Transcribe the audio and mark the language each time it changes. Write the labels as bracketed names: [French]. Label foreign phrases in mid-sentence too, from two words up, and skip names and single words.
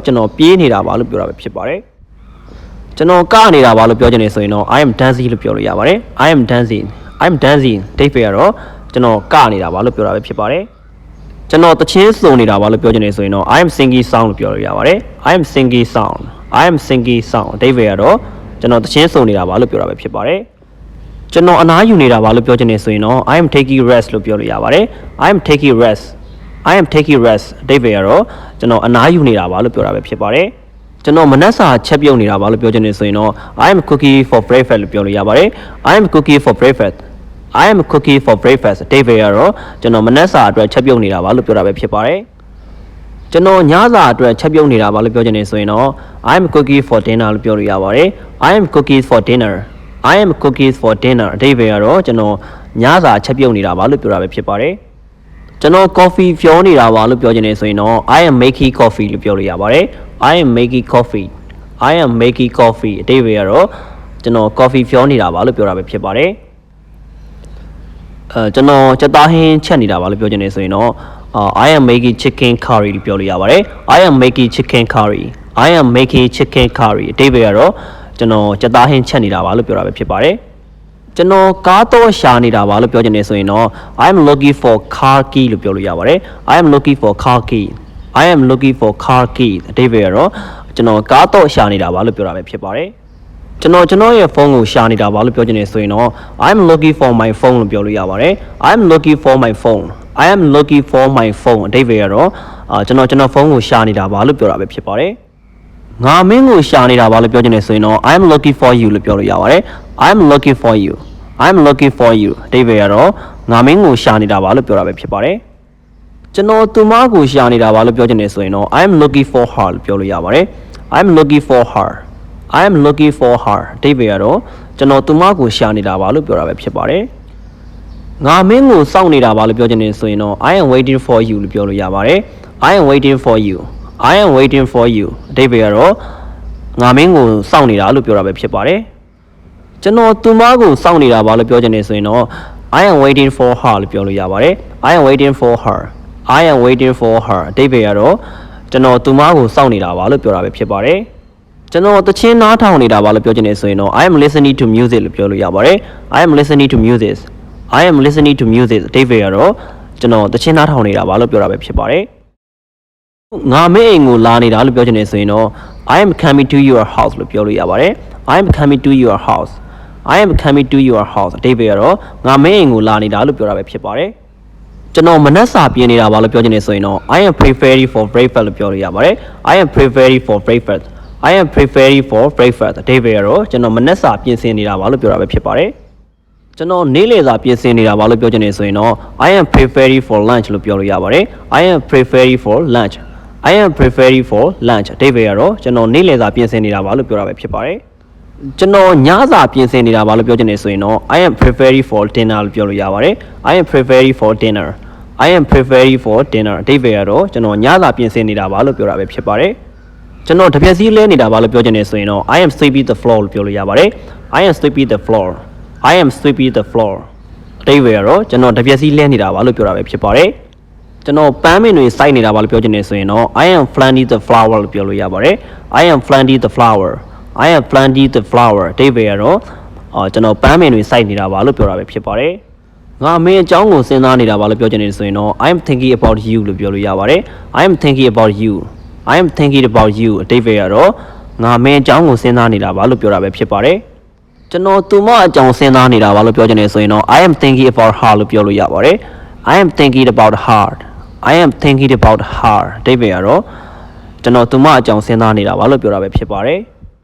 [Burmese] ကျွန်တော်ပြေးနေတာပါလို့ပြောတာပဲဖြစ်ပါတယ်ကျွန်တော်ကနေတာပါလို့ပြောချင်တယ်ဆိုရင်တော့ [English] I am dancing [Burmese] လို့ပြောလို့ရပါတယ် [English] I am dancing I am dancing [Burmese] အတိတ်ပဲကတော့ကျွန်တော်ကနေတာပါလို့ပြောတာပဲဖြစ်ပါတယ်ကျွန်တော်တချင်းစုံနေတာပါလို့ပြောချင်တယ်ဆိုရင်တော့ [English] I am singing song [Burmese] လို့ပြောလို့ရပါတယ် [English] I am singing [Burmese] song [English] I am singing song [Burmese] အတိတ်ပဲကတော့ကျွန်တော်တချင်းစုံနေတာပါလို့ပြောတာပဲဖြစ်ပါတယ်ကျွန်တော်အနားယူနေတာပါလို့ပြောချင်နေဆိုရင်တော့ [English] I am taking rest [Burmese] လို့ပြောလို့ရပါတယ် [English] I am taking rest I am taking rest [Burmese] အတိတ်ပဲကတော့ ကျွန်တော်အနားယူနေတာပါလို့ပြောတာပဲဖြစ်ပါတယ်ကျွန်တော်မနက်စာချက်ပြုတ်နေတာပါလို့ပြောချင်နေဆိုရင်တော့ [English] I am cooking for breakfast [Burmese] လို့ပြောလို့ရပါတယ် [English] I am cooking for breakfast I am cooking for breakfast [Burmese] အတိတ်ပဲကတော့ကျွန်တော်မနက်စာအတွက်ချက်ပြုတ်နေတာပါလို့ပြောတာပဲဖြစ်ပါတယ်ကျွန်တော်ညစာအတွက်ချက်ပြုတ်နေတာပါလို့ပြောချင်နေဆိုရင်တော့ [English] I am cooking for dinner [Burmese] လို့ပြောလို့ရပါတယ် [English] I am cooking for dinner I am cooking for dinner [Burmese] အတိတ်ပဲကတော့ကျွန်တော်ညစာချက်ပြုတ်နေတာပါလို့ပြောတာပဲဖြစ်ပါတယ်ကျွန်တော် coffee ဖြောနေတာပါလို့ပြောချင်နေဆိုရင်တော့ [English] I am making coffee [Burmese] လို့ပြောလို့ရပါတယ် [English] I am making coffee I am making coffee [Burmese] အတိတ်ပဲကတော့ကျွန်တော် coffee ဖြောနေတာပါလို့ပြောတာပဲဖြစ်ပါတယ် ကျွန်တော်စက်သားဟင်းချက်နေတာပါလို့ပြောချင်နေဆိုရင်တော့ [English] I am making chicken curry [Burmese] လို့ပြောလို့ရပါတယ် [English] I am making chicken curry I am making chicken curry [Burmese] အတိတ်ပဲကတော့ကျွန်တော်စက်သားဟင်းချက်နေတာပါလို့ပြောတာပဲဖြစ် ပါတယ်ကျွန်တော်ကားတော့ရှာနေတာပါလို့ပြောချင်နေဆိုရင်တော့ [English] I am looking for car key [Burmese] လို့ပြောလို့ရပါတယ် [English] I am looking for car key I am looking for car key [Burmese] အတိတ်ပဲကတော့ကျွန်တော်ကားတော့ရှာနေတာပါလို့ပြောတာပဲဖြစ်ပါတယ်ကျွန်တော်ရဲ့ဖုန်းကိုရှာနေတာပါလို့ပြောချင်နေဆိုရင်တော့ [English] I am looking for my phone [Burmese] လို့ပြောလို့ရပါတယ် [English] I am looking for my phone I am looking for my phone [Burmese] အတိတ်ပဲကတော့ကျွန်တော်ဖုန်းကိုရှာနေတာပါလို့ပြောတာပဲဖြစ်ပါတယ်ငါမင်းကိုရှာနေတာပါလို့ပြောချင်နေဆိုရင်တော့ [English] I am looking for you [Burmese] လို့ပြောလို့ရပါတယ် [English] I am looking for you I am looking for you [Burmese] အတိတ်ပဲကတော့ငါမင်းကိုရှာ နေတာပါလို့ပြောတာပဲဖြစ်ပါတယ်ကျွန်တော်သူမကိုရှာနေတာပါလို့ပြောချင်နေဆိုရင်တော့ [English] I am looking for her [Burmese] လို့ပြောလို့ရပါတယ် [English] I am looking for her [Burmese] I [English] am looking for her [Burmese] အတိတ်ပဲကတော့ကျွန်တော်သူမကိုရှာနေတာပါလို့ပြောတာပဲဖြစ်ပါတယ်ငါမင်းကိုစောင့်နေတာပါလို့ပြောချင်နေဆိုရင်တော့ [English] I am waiting for you [Burmese] လို့ပြောလို့ရပါတယ် [English] I am waiting for you I am waiting for you [Burmese] အတိတ်ပဲကတော့ငါမင်းကိုစောင့်နေတာလို့ပြောတာပဲဖြစ်ပါတယ်ကျွန်တော်သူမကိုစောင့်နေတာပါလို့ပြောချင်နေဆိုရင်တော့ [English] I am waiting for her [Burmese] လို့ပြောလို့ရပါတယ် [English] I am waiting for her I am waiting for her [Burmese] အတိတ်ပဲကတော့ကျွန်တော်သူမ ကိုစောင့်နေတာပါလို့ပြောတာပဲဖြစ်ပါတယ်ကျွန်တော်တချင်းနားထောင်နေတာပါလို့ပြောချင်နေဆိုရင်တော့ [English] I am listening to music [Burmese] လို့ပြောလို့ရပါတယ် [English] I am listening to music I am listening to music [Burmese] အတိတ်ပဲကတော့ကျွန်တော်တချင်းနားထောင်နေတာပါလို့ပြောတာပဲဖြစ်ပါတယ်ငါမင်းအိမ်ကိုလာနေတာလို့ပြောချင်နေဆိုရင်တော့ [English] I am coming to your house [Burmese] လို့ပြောလို့ရပါတယ် [English] I am coming to your house I am coming to your house [Burmese] အတိတ်ပဲကတော့ငါမင်းအိမ်ကိုလာနေတာလို့ပြောတာပဲဖြစ်ပါတယ်ကျွန်တော်မ နက်စာပြင်နေတာပါလို့ပြောချင်နေဆိုရင်တော့ [English] I am preparing for breakfast [Burmese] လို့ပြောလို့ရပါတယ် [English] I am preparing for breakfast I am preparing for breakfast [Burmese] အတိတ်ပဲကတော့ကျွန်တော်မနက်စာပြင်ဆင်နေတာပါလို့ပြောတာပဲဖြစ်ပါတယ်ကျွန်တော်နေ့လည်စာပြင်ဆင်နေတာပါလို့ပြောချင်နေဆိုရင်တော့ [English] I am preparing for lunch [Burmese] လို့ပြောလို့ရပါတယ် [English] I am preparing for lunch I am preparing for lunch [Burmese] အတိတ်ပဲ ကတော့ကျွန်တော်နေ့လည်စာပြင်ဆင်နေတာပါလို့ပြောတာပဲဖြစ်ပါတယ်ကျွန်တော်ညစာပြင်ဆင်နေတာပါလို့ပြောချင်နေဆိုရင်တော့ [English] I am preparing for dinner [Burmese] လို့ပြောလို့ရပါတယ် [English] I am preparing for dinner I am preparing for dinner [Burmese] အတိတ်ပဲကတော့ကျွန်တော်ညစာပြင်ဆင်နေတာပါလို့ပြောတာပဲဖြစ်ပါတယ် ကျွန်တော်တပြက်စီးလဲနေတာပါလို့ပြောချင်နေဆိုရင်တော့ [English] I am sweeping the floor [Burmese] လို့ပြောလို့ရပါတယ် [English] I am sweeping the floor I am sweeping the floor [Burmese] အတိတ်ပဲကတော့ကျွန်တော်တပြက်စီးလဲနေတာပါလို့ပြောတာပဲဖြစ်ပါတယ် ကျွန်တော်ပန်းမင်တွေစိုက်နေတာပါလို့ပြောချင်နေဆိုရင်တော့ [English] I am planting the flower [Burmese] လို့ပြောလို့ရပါတယ် [English] I am planting the flower I am planting the flower [Burmese] အတိတ်ပဲကတော့ကျွန်တော်ပန်းမင်တွေစိုက်နေတာပါလို့ပြောတာပဲဖြစ်ပါတယ်ငါမင်းအကြောင်းကိုစဉ်းစားနေတာပါလို့ပြောချင်နေဆိုရင်တော့ [English] I am thinking about you [Burmese] လို့ပြောလို့ရပါတယ် [English] I am thinking about you I am thinking about you [Burmese] အတိတ်ပဲကတော့ငါမင်းအကြောင်းကိုစဉ်းစားနေတာပါလို့ပြောတာပဲဖြစ်ပါတယ်ကျွန်တော်သူမအကြောင်းစဉ်းစားနေတာပါလို့ပြောချင်နေဆိုရင်တော့ [English] I am thinking about her [Burmese] လို့ပြောလို့ရပါတယ် [English] I am thinking about her I am thinking about her [Burmese] အတိတ်ပဲကတော့ကျွန်တော်သူမအကြောင်းစဉ်းစားနေတာပါလို့ပြောတာပဲဖြစ်ပါတယ်